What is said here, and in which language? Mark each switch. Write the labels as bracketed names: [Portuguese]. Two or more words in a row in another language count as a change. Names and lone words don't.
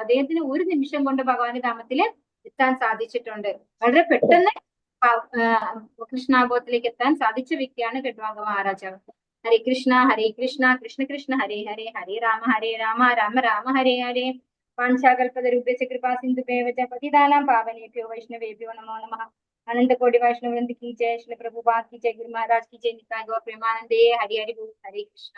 [Malayalam] അദ്ദേഹത്തിന് ഒരു നിമിഷം കൊണ്ട് ഭഗവാന്റെ ധാമത്തിൽ എത്താൻ സാധിച്ചിട്ടുണ്ട്. വളരെ പെട്ടെന്ന് കൃഷ്ണാബോധത്തിലേക്ക് എത്താൻ സാധിച്ച വ്യക്തിയാണ് ഖട്വാങ്ക മഹാരാജാവ്. [Sanskrit] ഹരേ കൃഷ്ണ കൃഷ്ണ കൃഷ്ണ ഹരേ ഹരേ ഹരേ രാമ രാമ രാമ ഹരേ ഹരേ. പാഞ്ചാകൽപതരുഭ്യശ്ച കൃപാ സിന്ധുഭ്യവ ച പതിതാനാം പാവനേഭ്യോ വൈഷ്ണവേഭ്യോ നമോ നമഃ. [Hindi] अनंत कोटि वैष्णव वृंद की जय, श्री प्रभुपाद की जय, गुरु महाराज की जय, नित्याय गौर प्रेमानंदे, हरि हरि बोल, हरे कृष्णा।